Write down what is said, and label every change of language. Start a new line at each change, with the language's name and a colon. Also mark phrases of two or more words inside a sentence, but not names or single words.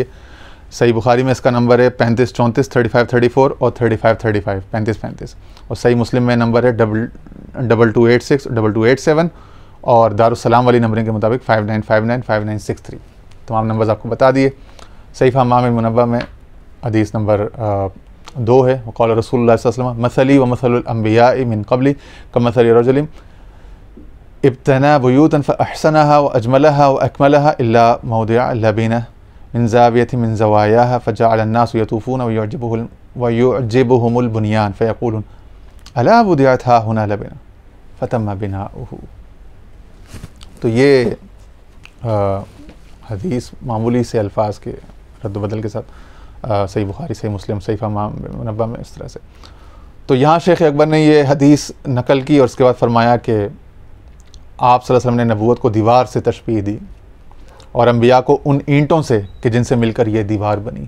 Hindi: सही बुखारी में इसका नंबर है 3534, 3534 और 3535, 3535, और सही मुस्लिम में नंबर है 2286, 2287, और दारुस्सलाम वाली नंबरिंग के मुताबिक 5959, 5963। तमाम नंबर्स आपको बता दिए। सहीफ़ा हम्माम बिन मुनब्बा में हदीस नंबर 2 है,
Arabic: قال رسول الله صلى الله عليه وسلم مثلي ومثل الأنبياء من قبلي كمثل رجل ابتنى بيوتا فأحسنها وأجملها وأكملها إلا موضع لبنة من زاوية من زواياها فجعل الناس يطوفون ويعجبهم البنيان فيقولون ألا وضعت هاهنا لبنة فتم بناؤه.
Hindi: तो ये हदीस मामूली से अल्फाज के रद्द-बदल के साथ सही बुखारी, सही मुस्लिम, सहीफ़ा हम्माम बिन मुनब्बा में इस तरह से। तो यहाँ शेख अकबर ने ये हदीस नकल की और उसके बाद फरमाया कि आप
Arabic: صلى الله عليه وسلم
Hindi: ने नबूवत को दीवार से तशबीह दी और अम्बिया को उन ईंटों से कि जिनसे मिलकर ये दीवार बनी।